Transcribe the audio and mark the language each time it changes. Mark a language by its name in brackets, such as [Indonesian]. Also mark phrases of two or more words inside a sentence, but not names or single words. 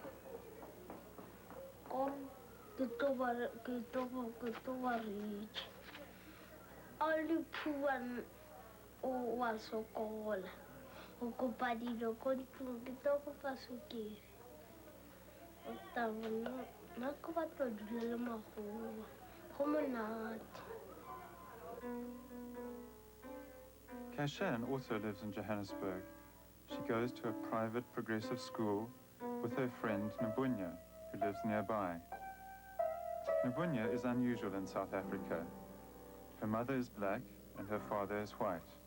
[Tswana] Ke tlo ba rich. [English] Only poor [Tswana] o wa sokola. O kopa dilo ko ntlong, ke tlo kopa sukiri. O tabona, nna ke batla go dula le magogo. Go monate. [English] Kashan also lives in Johannesburg. She goes to a private progressive school with her friend Nabunya, who lives nearby. Nabunya is unusual in South Africa. Her mother is black and her father is white.